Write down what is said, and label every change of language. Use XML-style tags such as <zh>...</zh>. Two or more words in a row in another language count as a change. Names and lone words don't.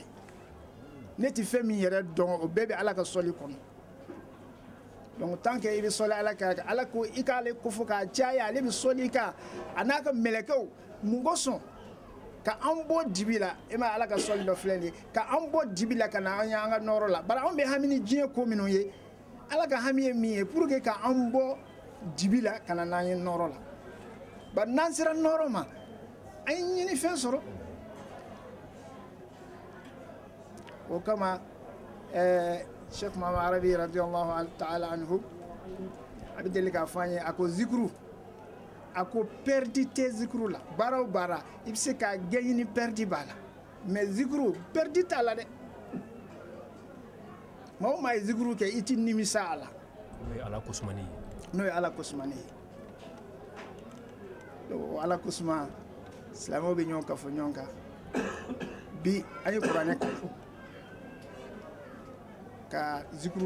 <bm>ne tɛ fɛn min yɛrɛ dɔn o bɛɛ bɛ ala ka sɔli kɔnɔ</bm> <fr>donc tant que</fr> <bm>i bɛ sɔli ala kan ala ko i k'ale kofɔ k'a caya ale bɛ sɔli kan a n'a ka mɛlɛkɛw mun kosɔn ka an bɔ dibi la e ma ala ka sɔli dɔ filɛ nin ye ka an bɔ dibi la ka na an y'an ka nɔrɔ la bari anw bɛ hami ni diɲɛ ko minnu ye ala ka hami ye min ye</bm> <fr>pour que</fr> <bm>ka an bɔ dibi la ka na n'an ye nɔrɔ la bari n'an sera nɔrɔ ma an ye ɲini fɛn sɔrɔ o kama Sheikh Muhammad Arabi</bm> <ar>رضي الله تعالى عنه</ar> <bm>a bɛ deli k'a fɔ an ye a ko zikuru a ko perdi tɛ zikuru la baara o baara i bɛ se k'a gagner ni perdi b'a la mais zikuru perdi t'a la dɛ maa o maa ye zikuru kɛ i tɛ nimisa a la n'o ye ala kosumani ye n'o ye ala kosumani ye o ala kosuma silamɛw bɛ ɲɔgɔn kafo ɲɔgɔn kan bi an ye kuranɛ kalan ka zikuru</bm>